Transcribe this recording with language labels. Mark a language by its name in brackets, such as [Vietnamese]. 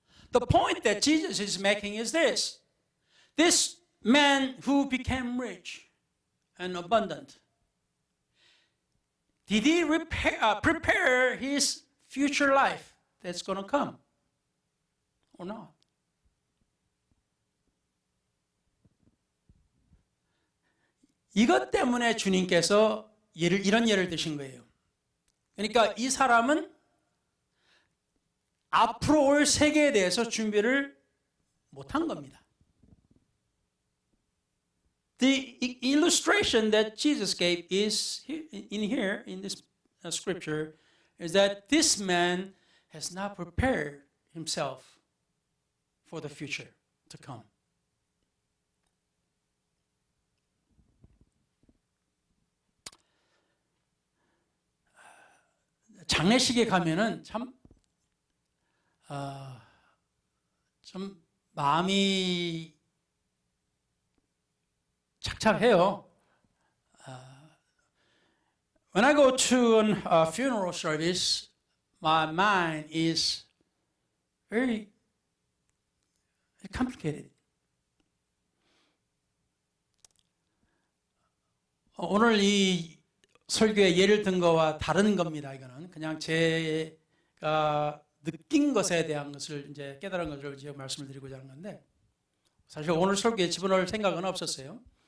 [English] The point that Jesus is making is this. This man who became rich and abundant, did he prepare his future life that's going to come or not? [Korean] 이것 때문에 주님께서 이런 예를 드신 거예요. 그러니까 이 사람은 앞으로 올 세계에 대해서 준비를 못한 겁니다. [English] The illustration that Jesus gave is in this scripture is that this man has not prepared himself for the future to come. [Korean] 장례식에 가면은 참 마음이 착착해요. [English] When I go to a funeral service, my mind is very complicated. [Korean] 오늘 이 설교의 예를 든 거와 다른 겁니다. 이거는 그냥 제가 느낀 것에 대한 것을 이제 깨달은 것을 이제 말씀을 드리고자 하는 건데 사실 오늘 설교에 집어넣을 생각은 없었어요.